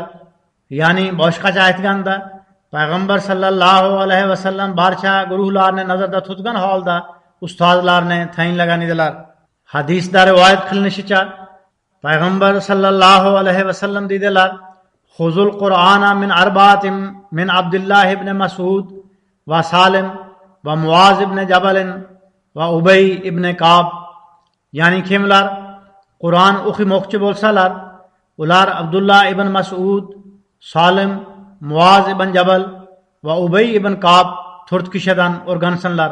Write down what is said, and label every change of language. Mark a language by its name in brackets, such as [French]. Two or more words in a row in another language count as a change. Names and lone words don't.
[Uzbek] Ya'ni boshqacha aytganda, payg'ambar [Arabic] صلى الله عليه وسلم [Uzbek] barcha guruhlarni nazarda tutgan holda ustozlarni tayinlagan edilar. Hadisda rivoyat qilinishicha, payg'ambar [Arabic] صلى الله عليه وسلم dedilar: "خذوا القرآن من أربعة من عبد الله بن مسعود و سالم و معاذ بن جبل و أبي بن كعب." [Uzbek] Ya'ni kimlar Qur'on o'qimoqchi bo'lsalar, ular Abdullah ibn Mas'ud, Salim, Muaz ibn Jabal va Ubay ibn Ka'b 4 kishidan o'rgansinlar.